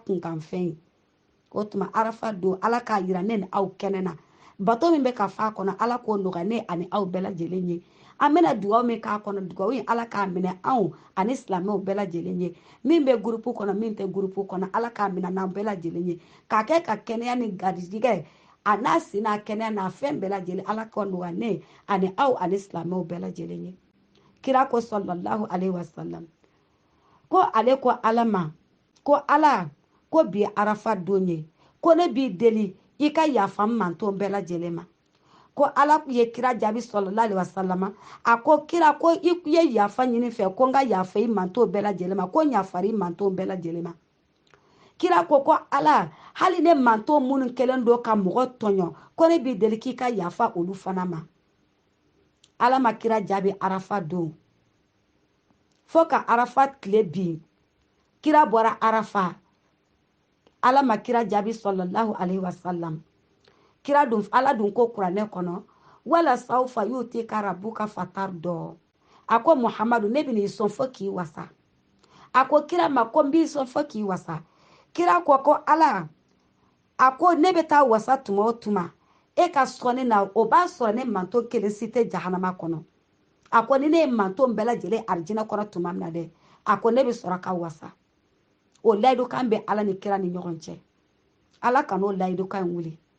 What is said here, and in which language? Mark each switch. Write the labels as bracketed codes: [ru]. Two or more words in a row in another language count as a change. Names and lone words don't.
[bm] kunkanfɛn ye o tuma arafa don ala k'a yira ne ni aw kɛnɛ na bato min bɛ ka fa kɔnɔ ala k'o nɔgɔya ne ani aw bɛɛ lajɛlen ye an bɛna dugawu min k'a kɔnɔ dugawu in ala k'a minɛ anw ani silamɛw bɛɛ lajɛlen ye min bɛ gurupu kɔnɔ min tɛ gurupu kɔnɔ ala k'a minɛ n'an bɛɛ lajɛlen ye k'a kɛ ka kɛnɛya ni garijigɛ a n'a si n'a kɛnɛya n'a fɛn bɛɛ lajɛlen ala k'o nɔgɔya ne ani aw ani silamɛw bɛɛ lajɛlen ye kira ko [ar] صلى الله عليه وسلم [bm] ko ale ko ala ma ko ala ko bi arafa don ye ko ne b'i deli i ka yafa n manton bɛɛ lajɛlen ma ko ala ye kira jaabi [ar] صلى الله عليه وسلم [bm] a ko kira ko i ye yafa ɲini fɛ ko n ka yafa i manton bɛɛ lajɛlen ma ko n yafari i manton bɛɛ lajɛlen ma kira ko ala hali ne manton minnu kɛlen don ka mɔgɔ tɔɲɔ ko ne b'i deli k'i ka yafa olu fana ma ala ma kira jaabi arafa don fo ka arafa tile bin kira bɔra arafa ala ma kira jaabi [ar] صلى الله عليه وسلم [bm] kira dun ala dun ko kuranɛ kɔnɔ [ar] ولسوف يعطيك ربك فترضى [bm] a ko muhamadu ne bɛn'i sɔn fo k'i wasa a ko kira ma ko n b'i sɔn fo k'i wasa kira ko ala a ko ne bɛ taa wasa tuma o tuma e ka sɔnni na o b'a sɔrɔ ne manton kelen si tɛ jahanama kɔnɔ a ko ni ne ye manton bɛɛ lajɛlen arijinɛ kɔnɔ tuma min na dɛ a ko ne bɛ sɔrɔ ka wasa o layidukan bɛ ala ni kira ni ɲɔgɔn cɛ ala ka n'o layidukan wuli